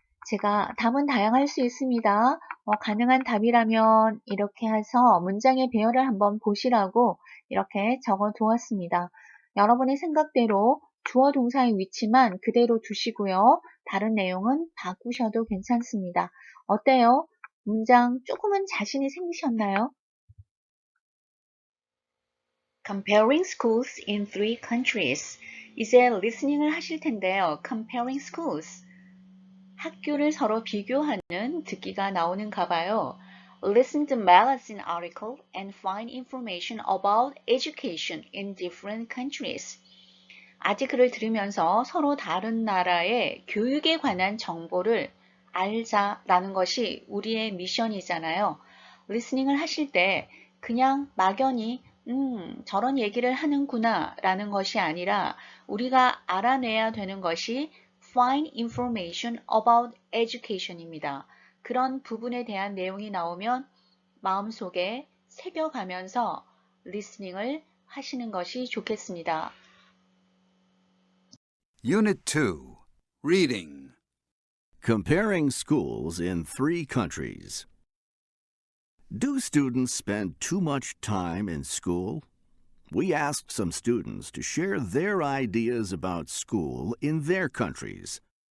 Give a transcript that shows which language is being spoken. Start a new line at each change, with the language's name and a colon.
Korean: 제가 답은 다양할 수 있습니다. 가능한 답이라면 이렇게 해서 문장의 배열을 한번 보시라고 이렇게 적어 두었습니다. 여러분의 생각대로 주어 동사의 위치만 그대로 두시고요. 다른 내용은 바꾸셔도 괜찮습니다. 어때요? 문장 조금은 자신이 생기셨나요?
English: Comparing schools in three countries.
Korean: 이제 리스닝을 하실 텐데요.
English: Comparing schools.
Korean: 학교를 서로 비교하는 듣기가 나오는가 봐요.
English: Listen to magazine article and find information about education in different countries.
Korean: 아티클을 들으면서 서로 다른 나라의 교육에 관한 정보를 알자라는 것이 우리의 미션이잖아요. 리스닝을 하실 때 그냥 막연히 저런 얘기를 하는구나 라는 것이 아니라 우리가 알아내야 되는 것이
English: find information about education
Korean: 입니다. 그런 부분에 대한 내용이 나오면 마음속에 새겨가면서 리스닝을 하시는 것이 좋겠습니다.
English: Unit 2. Reading. Comparing schools in three countries. Do students spend too much time in school? We asked some students to share their ideas about school in their countries.